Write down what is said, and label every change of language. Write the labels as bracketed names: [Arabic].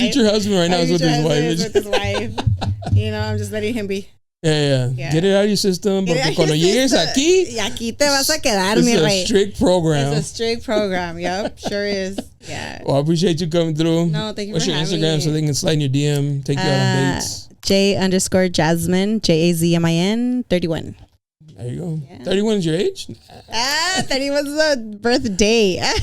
[English] Your future husband right now is with his wife. With his wife. I'm just letting him be. Yeah. Get it out of your system. [Spanish] Porque cuando llegues aquí, y aquí te vas a quedar, mi rey. [English] It's a strict program. It's a strict program. Yep, sure is. Yeah. Well, I appreciate you coming through. No, thank you What's for your having Instagram me. so they can slide in your DM, take you out on dates? J_Jasmine, Jazmin 31. There you go. Yeah. 31 is your age? 31 is the birthday.